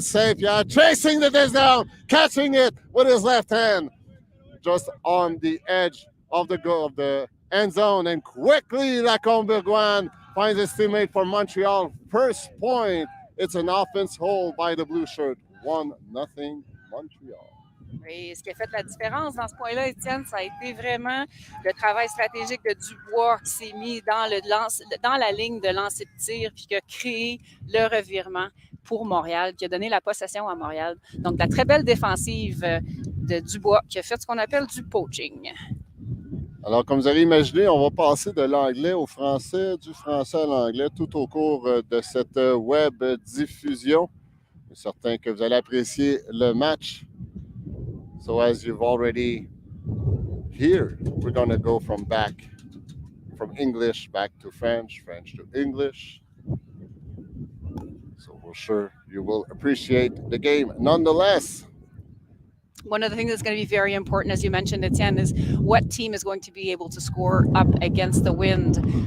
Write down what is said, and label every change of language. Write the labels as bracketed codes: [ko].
[en] Saint-Pierre chasing the disc down, catching it with his left hand. Just on the edge of the goal of the end zone, and quickly La Combourgoine finds his teammate for Montreal. First point. It's an offense hold by the blue shirt. 1-0 Montreal. [fr] Et ce qui a fait la différence dans ce point-là, Étienne, ça a été vraiment le travail stratégique de Dubois qui s'est mis dans la ligne de lancer de tir puis qui a créé le revirement pour Montréal, qui a donné la possession à Montréal. Donc, la très belle défensive de Dubois qui a fait ce qu'on appelle du poaching. Alors, comme vous avez imaginé, on va passer de l'anglais au français, du français à l'anglais tout au cours de cette web diffusion. Je suis certain que vous allez apprécier le match. [en] So as you've already heard, we're going to go from English back to French, French to English. So we're sure you will appreciate the game nonetheless. One of the things that's going to be very important, as you mentioned, Etienne, is what team is going to be able to score up against the wind.